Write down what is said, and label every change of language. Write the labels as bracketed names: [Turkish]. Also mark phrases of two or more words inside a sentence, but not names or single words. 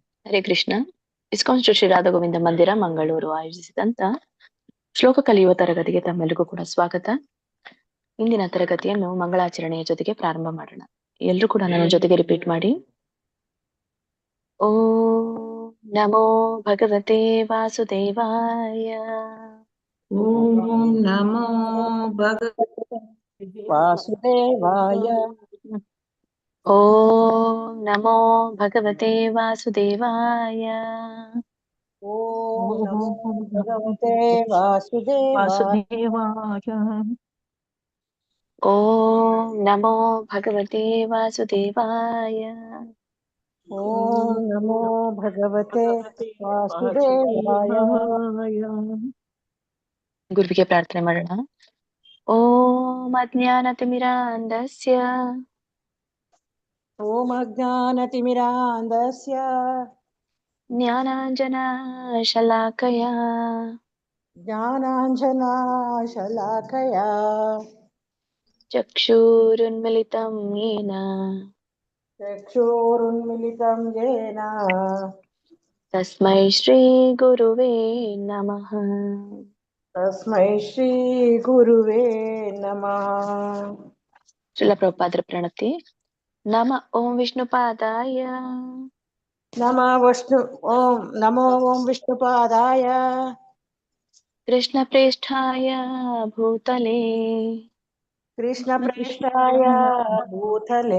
[Sanskrit] ಹರೇ ಕೃಷ್ಣ. [Kannada] ಇಸ್ಕಾನ್ ಶ್ರೀ ರಾಧಾ ಗೋವಿಂದ ಮಂದಿರ ಮಂಗಳೂರು ಆಯೋಜಿಸಿದಂತ ಶ್ಲೋಕ ಕಲಿಯುವ ತರಗತಿಗೆ ತಮ್ಮೆಲ್ಲರಿಗೂ ಕೂಡ ಸ್ವಾಗತ. ಇಂದಿನ ತರಗತಿಯನ್ನು ಮಂಗಳಾಚರಣೆಯ ಜೊತೆಗೆ ಪ್ರಾರಂಭ ಮಾಡೋಣ. ಎಲ್ಲರೂ ಕೂಡ ನನ್ನ ಜೊತೆಗೆ ರಿಪೀಟ್ ಮಾಡಿ. [Sanskrit] ಓಂ ನಮೋ ಭಗವತೆ ವಾಸುದೇವಾಯ. ಓಂ ನಮೋ ಭಗವತೆ ವಾಸುದೇವಾಯ. ಓಂ ನಮೋ ಭಗವತೆ ವಾಸುದೇವಾಯ. ಓಂ ನಮೋ ಭಗವತೆ ವಾಸುದೇವಾಯ. ಓಂ ನಮೋ ಭಗವತೆ ವಾಸುದೇವಾಯ. ಓಂ ನಮೋ ಭಗವತೆ ವಾಸುದೇವಾಯ. [Kannada] ಗುರುವಿಗೆ ಪ್ರಾರ್ಥನೆ ಮಾಡೋಣ. [Sanskrit] ಓಂ ಅಜ್ಞಾನತಿಮಿರಾಂಧಸ್ಯ ಓಂ ಅಜ್ಞಾನತಿಮಿರಾಂಧಸ್ಯ ಜ್ಞಾನಾಂಜನಶಲಾಕಯ ಜ್ಞಾನಾಂಜನಶಲಾಕಯ ಚಕ್ಷುರುನ್ಮಿಲಿತಂ ಯೇನ ಚಕ್ಷುರುನ್ಮಿಲಿತಂ ಯೇನ ತಸ್ಮೈ ಶ್ರೀ ಗುರುವೇ ನಮಃ. ತಸ್ಮೈ ಶ್ರೀ ಗುರುವೇ ನಮಃ. [Kannada] ಶ್ರೀಲ ಪ್ರಭುಪಾದರ ಪ್ರಣತಿ. [Sanskrit] ನಮ ಓಂ ವಿಷ್ಣುಪಾದಾಯ ನಮೋ ಓಂ ವಿಷ್ಣುಪಾದಾಯ ಕೃಷ್ಣ ಪ್ರೇಷ್ಠಾಯ ಭೂತಲೇ ಕೃಷ್ಣ ಪ್ರೇಷ್ಠಾಯ ಭೂತಲೇ